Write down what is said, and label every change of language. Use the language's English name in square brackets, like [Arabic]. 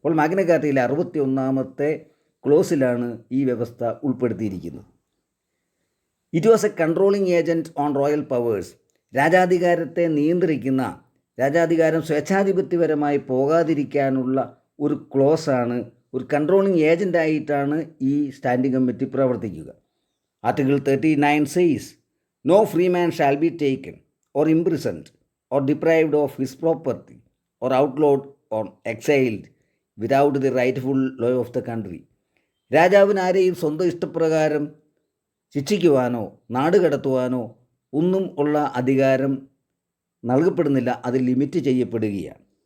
[Malayalam] അപ്പോൾ മാഗ്ന കാർട്ടയിലെ 61ാമത്തെ ക്ലോസിലാണ് ഈ വ്യവസ്ഥ ഉൾപ്പെടുത്തിയിരിക്കുന്നത്. [English] It was a controlling agent on royal powers. [Malayalam] രാജാധികാരത്തെ നിയന്ത്രിക്കുന്ന, രാജാധികാരം സ്വേച്ഛാധിപത്യപരമായി പോകാതിരിക്കാനുള്ള ഒരു ക്ലോസാണ്, ഒരു കൺട്രോളിംഗ് ഏജൻ്റായിട്ടാണ് ഈ സ്റ്റാൻഡിംഗ് കമ്മിറ്റി പ്രവർത്തിക്കുക. [English] Article 39 says, "No free man shall be taken or imprisoned or deprived of his property or outlawed or exiled without the rightful law of the country." [Malayalam] രാജാവിന് ആരെയും സ്വന്തം ഇഷ്ടപ്രകാരം ശിക്ഷിക്കുവാനോ നാടുകടത്തുവാനോ ഒന്നും ഉള്ള അധികാരം നൽകപ്പെടുന്നില്ല, അത് ലിമിറ്റ് ചെയ്യപ്പെടുകയാണ്.